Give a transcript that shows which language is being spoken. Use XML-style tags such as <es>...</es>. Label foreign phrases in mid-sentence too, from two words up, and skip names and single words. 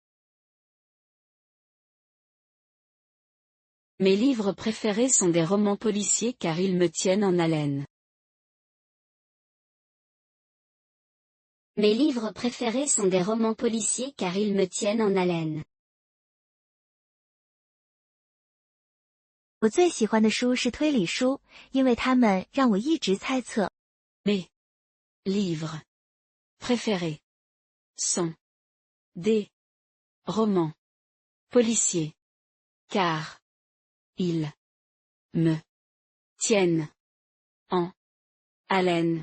<fr>Mes livres préférés sont des romans policiers car ils me tiennent en haleine. Mes livres préférés sont des romans policiers car ils me tiennent en haleine.</fr> <zh>我最喜欢的书是推理书，因为它们让我一直猜测。</zh> <fr>Mes livres préférés sont des romans policiers car ils me tiennent en haleine.</fr>